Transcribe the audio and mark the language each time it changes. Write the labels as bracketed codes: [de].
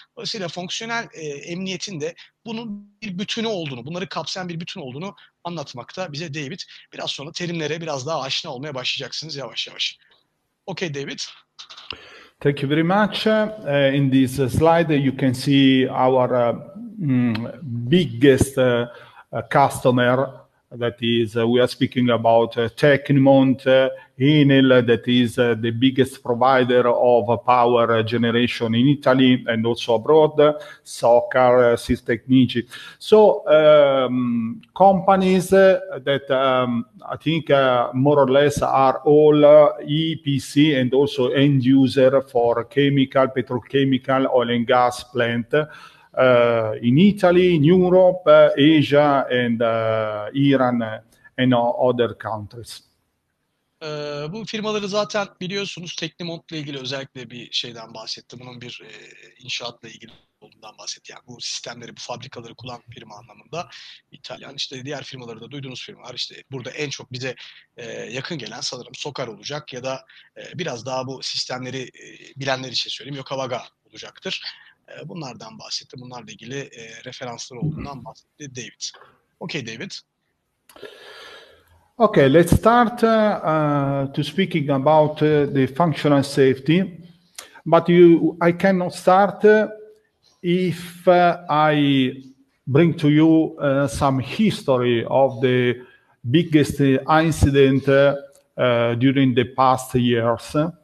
[tr] Dolayısıyla fonksiyonel emniyetin de bunun bir bütünü olduğunu, bunları kapsayan bir bütün olduğunu anlatmakta bize David. Biraz sonra terimlere biraz daha aşina olmaya başlayacaksınız yavaş yavaş. [en] Okay, David. Thank you very much. In this slide, you can see our biggest customer. That is, we are speaking about Tecnimont, Enel, that is the biggest provider of power generation in Italy and also abroad, Soccer, Sistecnici. So companies that I think more or less are all EPC and also end user for chemical, petrochemical, oil and gas plant. In Italy, in Europe, Asia, and Iran, and other countries. [tr] Bu firmaları zaten biliyorsunuz. Tecnimont'la ilgili özellikle bir şeyden bahsetti. Bunun bir inşaatla ilgili olduğundan bahsetti. Yani bu sistemleri, bu fabrikaları kullanan firma anlamında. İtalyan, işte diğer firmaları da duyduğunuz firmalar. İşte burada en çok bize yakın gelen sanırım Soccer olacak ya da biraz daha bu sistemleri bilenler için söyleyeyim, Yokowaga olacaktır. Bunlardan bahsetti. Bunlarla ilgili referansları olduğundan bahsetti David. [en] Okay, David. Okay, let's start to speaking about the functional safety. But I cannot start if I bring to you some history of the biggest incident during the past years.